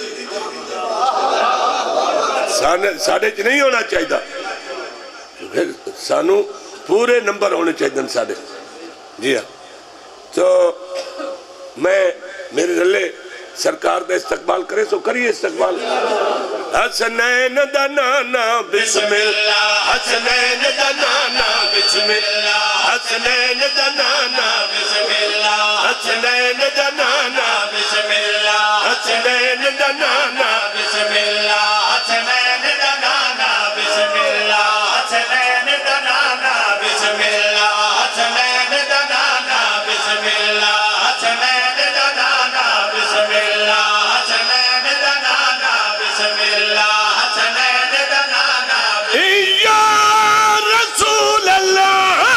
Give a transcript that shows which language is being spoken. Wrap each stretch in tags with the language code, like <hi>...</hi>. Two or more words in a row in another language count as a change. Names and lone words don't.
<pa>ساڑھے چ نہیں ہونا چاہی دا سانو پورے نمبر ہونے چاہی دن ساڑھے جی ہاں تو میں میرے رلے سرکار دا استقبال کرے سو کریے استقبال حسنین دا نانا</pa> <ar>بسم اللہ</ar> <pa>حسنین دا نانا بسم اللہ حسنین دا نانا</pa> <ar>بسم اللہ</ar> <pa>حسنین دا نانا</pa> <ar>بسم اللہ</ar> <pa>حسنین دا نانا</pa> <ar>بسم اللہ</ar> <pa>حسنین دا نانا</pa> <ar>بسم اللہ</ar> <pa>حسنین دا نانا</pa> <ar>بسم اللہ</ar> <pa>حسنین دا نانا</pa> <ar>بسم اللہ</ar> <pa>حسنین دا نانا</pa> <ar>بسم اللہ</ar> <pa>حسنین دا نانا</pa> <ar>بسم اللہ</ar> <pa>حسنین دا نانا</pa> <ar>یا رسول اللہ</ar>